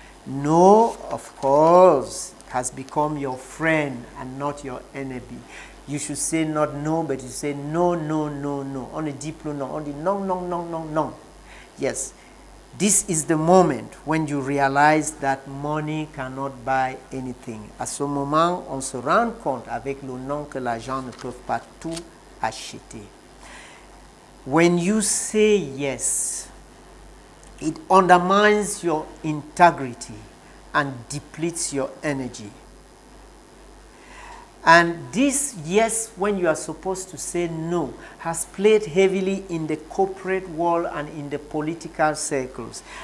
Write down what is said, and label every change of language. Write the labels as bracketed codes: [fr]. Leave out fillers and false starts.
[en] No, of course, has become your friend and not your enemy. You should say not no, but you say no, no, no, no. On a deep no, on the no, no, no, no, no. Yes, this is the moment when you realize that money cannot buy anything. [fr] À ce moment, on se rend compte avec le non que l'argent ne peut pas tout acheter. [en] When you say yes, it undermines your integrity and depletes your energy. And this yes, when you are supposed to say no, has played heavily in the corporate world and in the political circles.